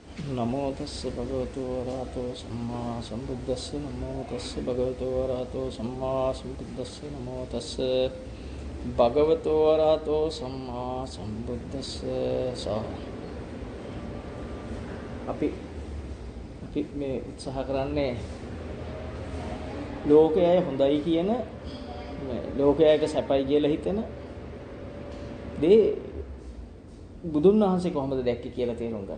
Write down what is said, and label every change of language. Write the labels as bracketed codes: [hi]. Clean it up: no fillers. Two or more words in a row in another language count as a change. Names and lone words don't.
[pi] නමෝ තස්ස භගවතු වරහතෝ සම්මා සම්බුද්දස්ස නමෝ තස්ස භගවතු වරහතෝ සම්මා සම්බුද්දස්ස නමෝ තස්ස භගවතු වරහතෝ සම්මා සම්බුද්දස්ස [si] අපි මේ උත්සාහ කරන්නේ ලෝකයයි හොඳයි කියන ලෝකයක සැපයි කියලා හිතන දේ බුදුන් වහන්සේ කොහොමද දැක්කේ කියලා තේරුම් ගන්න.